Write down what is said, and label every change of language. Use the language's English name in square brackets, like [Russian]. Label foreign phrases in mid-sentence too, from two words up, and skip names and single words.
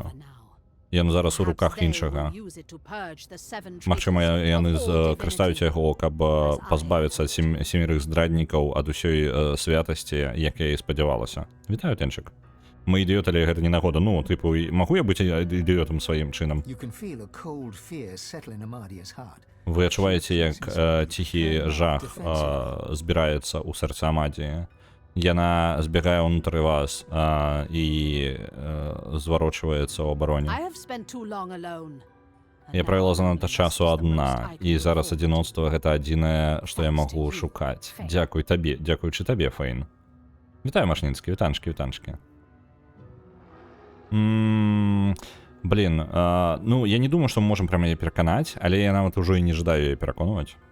[Belarusian] Ён зараз у руках іншага. Магчыма, яны карыстаюць яго, каб пазбавіцца ад семерых здраднікаў ад усёй святасці, як я і спадзявалася. Вітаю, Тэнчык. Мы ідыёт, але гэта не нагода. Ну, тыпу, магу я быць ідыётам сваім чынам? [English] You can feel a cold fear settle in Amadia's heart. [Belarusian] Вы адчуваеце, як ціхі жах збіраецца ў сэрца Амадіі. Яна збегае ўнутры вас і зварочваецца ў абароне. [English] I have spent too long alone. [Belarusian] Я правіла занадта часу адна, і зараз адзіноцтва гэта адзінае, што я магу шукаць. Дзякуй табе, дзякуючы табе, Фейн. Вітаю, Машніцкі, вітанчкі, вітанчкі. Блин, ну, я не думаю, што мы можам прям яе пераканаць, але я нават ужо і не жадаю яе пераконваць.